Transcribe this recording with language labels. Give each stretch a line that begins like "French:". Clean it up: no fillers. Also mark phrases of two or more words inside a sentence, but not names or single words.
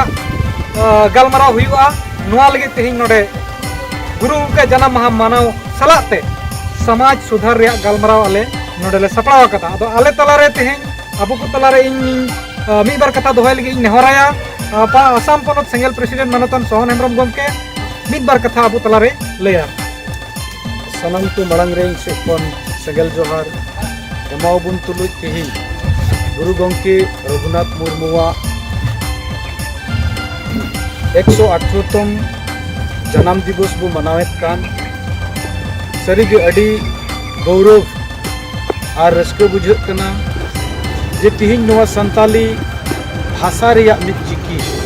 Santali: गालमाराव हुआ नोआ लगे तेहिं नोडे गुरु के जन्म माह मानव सलाते समाज सुधार रे गालमाराव आले नोडले सपड़ाव कता अदो आले तलारे तेहिं अबु को तलारे इन मिद बार कथा दोहाय लगे इन नेहराया आसाम पनत सेंगेल प्रेसिडेंट मानतन सोहन हेम्ब्रम गमके मिद बार कथा अबु तलारे लेया सनम को मड़ंग रे से पन सेंगेल जोहार एमावबुन तुलुज तेहिं गुरु गमके रघुनाथ मुर्मुआ 118तम जन्म दिवस बो मनावेत कान सरीगे अडी गौरव और रस्क बुझत कना जे तिहिं नोआ संताली भाषा रिया मिद चिकी